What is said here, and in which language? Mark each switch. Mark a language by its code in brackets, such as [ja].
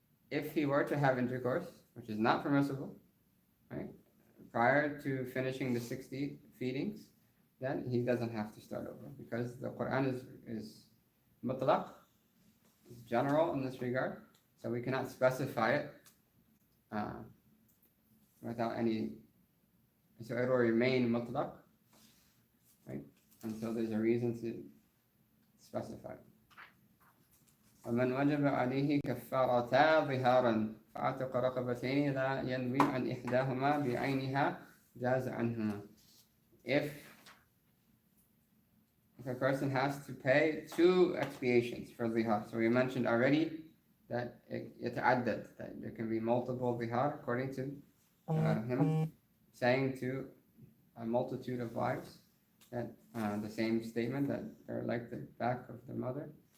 [en] If he were to have intercourse, which is not permissible, right, prior to finishing the 60 feedings, then he doesn't have to start over, because the Quran is mutlaq, is general in this regard, so we cannot specify it without any, so it will remain mutlaq, right? until there's a reason to specify. [ar] ومن وجب عليه كفارتا ظهارا فأعتق رقبتين لا ينوي عن إحداهما بعينها جاز عنهما. [en] If a person has to pay 2 expiations for zihar, so we mentioned already that يتعدد, that there can be multiple zihar according to him saying to a multitude of wives that the same statement that they're like the back of the mother.